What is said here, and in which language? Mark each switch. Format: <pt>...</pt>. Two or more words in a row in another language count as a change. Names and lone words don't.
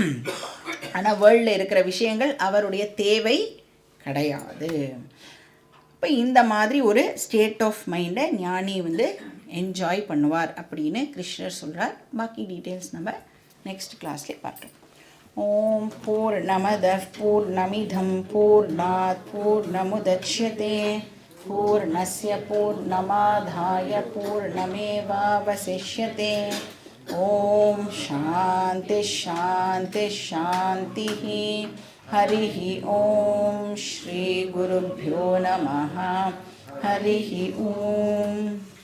<ta>ஆனால் வேர்ல்டில் இருக்கிற விஷயங்கள் அவருடைய தேவை கிடையாது. இப்போ இந்த மாதிரி ஒரு</ta> <en>state of mindஐ</en> <ta>ஞானி வந்து என்ஜாய் பண்ணுவார் அப்படின்னு கிருஷ்ணர் சொல்கிறார். பாக்கி டீட்டெயில்ஸ் நம்ம</ta> <en>next classலேயே</en> <ta>பார்க்கலாம்.</ta> <sa>ॐ पूर्णमदः पूर्णमिदं पूर्णात् पूर्णमुदच्यते पूर्णस्य पूर्णमादाय पूर्णमेवावशिष्यते. ॐ शान्ति शान्ति शान्ति. हरिः ॐ श्री गुरुभ्यो नमः. हरिः ॐ.</sa>